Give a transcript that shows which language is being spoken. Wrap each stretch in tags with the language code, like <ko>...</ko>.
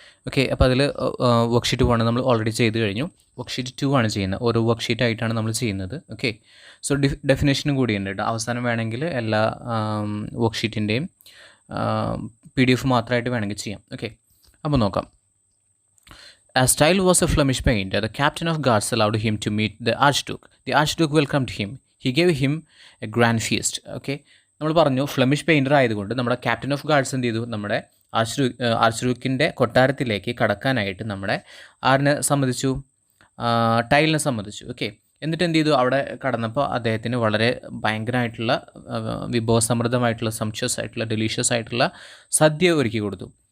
<ml>Okay, അപ്പോൾ അതിൽ worksheet 1 നമ്മൾ ഓൾറെഡി ചെയ്ത് കഴിഞ്ഞു. വർക്ക്ഷീറ്റ് 2 ആണ് ചെയ്യുന്നത്. ഓരോ വർക്ക്ഷീറ്റായിട്ടാണ് നമ്മൾ ചെയ്യുന്നത്. ഓക്കെ, സോ ഡെഫിനേഷനും കൂടിയുണ്ട് കേട്ടോ. അവസാനം വേണമെങ്കിൽ എല്ലാ വർക്ക്ഷീറ്റിൻ്റെയും PDF മാത്രമായിട്ട് വേണമെങ്കിൽ ചെയ്യാം. ഓക്കെ, അപ്പോൾ നോക്കാം.</ml> <en>As Tyle was a Flemish painter, the captain of guards allowed him to meet the Archduke. The Archduke welcomed him. He gave him a grand feast.</en> <ml>Okay, നമ്മൾ പറഞ്ഞു ഫ്ലെമിഷ് പെയിൻറ്റർ ആയതുകൊണ്ട് നമ്മുടെ captain of guards എന്ത് ചെയ്തു? നമ്മുടെ ആർച്ച്ഡ്യൂക്കിൻ്റെ കൊട്ടാരത്തിലേക്ക് കടക്കാനായിട്ട് നമ്മുടെ ആരിനെ സമ്മതിച്ചു? ടൈലിനെ സമ്മതിച്ചു. ഓക്കെ, എന്നിട്ട് എന്ത് ചെയ്തു? അവിടെ കടന്നപ്പോൾ അദ്ദേഹത്തിന് വളരെ ഭയങ്കരമായിട്ടുള്ള വിഭവസമൃദ്ധമായിട്ടുള്ള സംഷ്യസ് ആയിട്ടുള്ള ഡെലീഷ്യസ് ആയിട്ടുള്ള സദ്യ ഒരുക്കി കൊടുത്തു.</ml>